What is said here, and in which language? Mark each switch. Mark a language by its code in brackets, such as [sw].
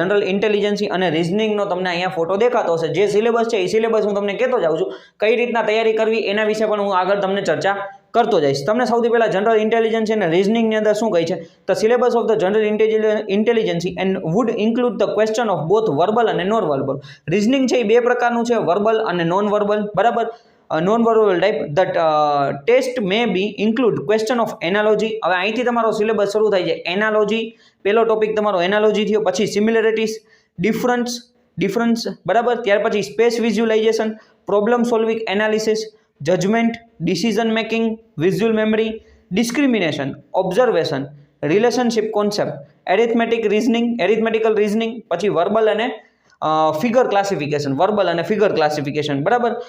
[gu] General intelligence અને રિઝનિંગનો તમને અહીંયા ફોટો દેખાતો હશે। જે સિલેબસ છે એ સિલેબસ હું તમને કહેતો જાઉં છું, કઈ રીતના તૈયારી કરવી એના વિશે પણ હું આગળ તમને ચર્ચા કરતો જઈશ। તમને સૌથી પહેલા જનરલ ઇન્ટેલિજન્સી અને રિઝનિંગની અંદર શું કહે છે, [en] The syllabus of the general intelligence and would include the question of both verbal અને non verbal. [gu] રિઝનિંગ છે એ બે પ્રકારનું છે, વર્બલ અને નોન વર્બલ, બરાબર। [en] non-verbal type that test may be include question of analogy। [gu] હવે અહીંથી તમારો સિલેબસ શરૂ થાય છે, એનાલોજી, પહેલો ટોપિક તમારો એનાલોજી થયો, પછી સિમિલરિટીઝ, ડિફરન્સ, બરાબર। ત્યાર પછી space visualisation, problem solving analysis, judgement, decision making, visual memory, discrimination, observation, relationship concept, એરિથમેટિકલ reasoning, પછી વર્બલ અને ફિગર ક્લાસિફિકેશન, વર્બલ અને ફિગર ક્લાસિફિકેશન, બરાબર।